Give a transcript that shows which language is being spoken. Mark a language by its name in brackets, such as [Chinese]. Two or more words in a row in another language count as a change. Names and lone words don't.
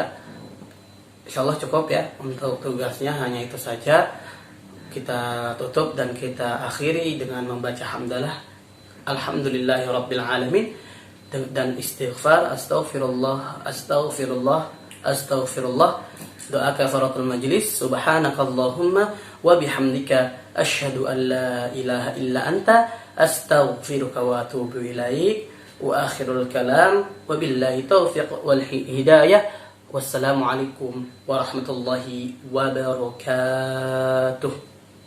[Arabic] إن شاء الله [Indonesian] cukup ya untuk tugasnya, hanya itu saja. Kita tutup dan kita akhiri dengan membaca hamdalah [Arabic] الحمد لله رب العالمين [Indonesian] dan istighfar, astaghfirullah, doa [Arabic] كفارة المجلس, سبحانك اللهم وبحمدك أشهد أن لا إله إلا أنت أستغفرك وأتوب إليك. وآخر الكلام وبالله التوفيق والهداية. والسلام عليكم ورحمة الله وبركاته.